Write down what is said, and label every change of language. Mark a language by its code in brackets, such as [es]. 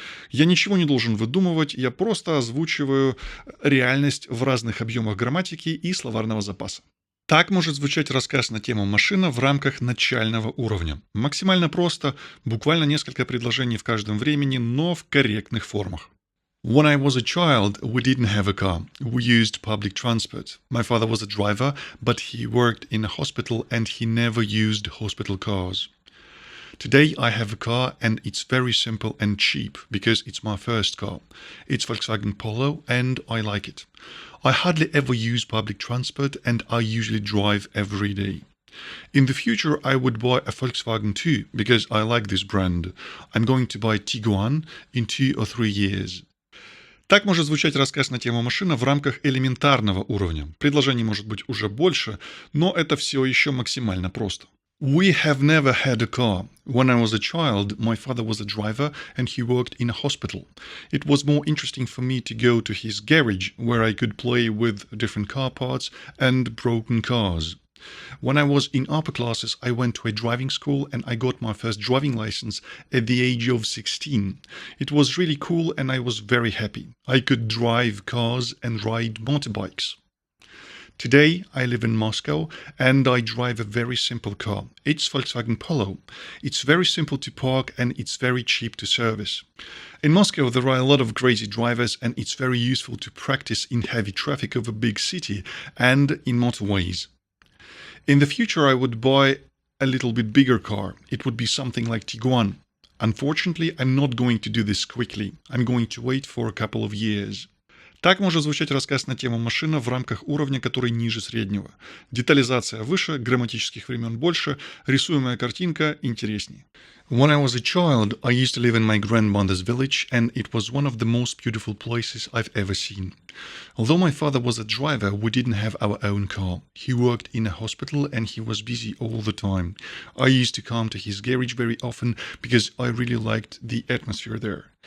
[ru] Я ничего не должен выдумывать, я просто озвучиваю реальность в разных объемах грамматики и словарного запаса. Так может звучать рассказ на тему «машина» в рамках начального уровня. Максимально просто, буквально несколько предложений в каждом времени, но в корректных формах. [en] When I was a child, we didn't have a car. We used public transport. My father was a driver, but he worked in a hospital and he never used hospital cars. Today I have a car and it's very simple and cheap because it's my first car. It's Volkswagen Polo and I like it. I hardly ever use public transport and I usually drive every day. In the future I would buy a Volkswagen too because I like this brand. I'm going to buy Tiguan in 2 or 3 years. [ru] Так может звучать рассказ на тему «машина» в рамках элементарного уровня. Предложений может быть уже больше, но это все еще максимально просто. [en] We have never had a car. When I was a child, my father was a driver and he worked in a hospital. It was more interesting for me to go to his garage where I could play with different car parts and broken cars. When I was in upper classes, I went to a driving school and I got my first driving license at the age of 16. It was really cool and I was very happy. I could drive cars and ride motorbikes. Today, I live in Moscow and I drive a very simple car. It's Volkswagen Polo. It's very simple to park and it's very cheap to service. In Moscow, there are a lot of crazy drivers and it's very useful to practice in heavy traffic of a big city and in motorways. In the future, I would buy a little bit bigger car. It would be something like Tiguan. Unfortunately, I'm not going to do this quickly. I'm going to wait for a couple of years. [ru] Так может звучать рассказ на тему «машина» в рамках уровня, который ниже среднего. Детализация выше, грамматических времен больше, рисуемая картинка интереснее. [en] When I was a child, I used to live in my grandmother's village and it was one of the most beautiful places I've ever seen. Although my father was a driver, we didn't have our own car. He worked in a hospital and he was busy all the time. I used to come to his garage very often because I really liked the atmosphere there.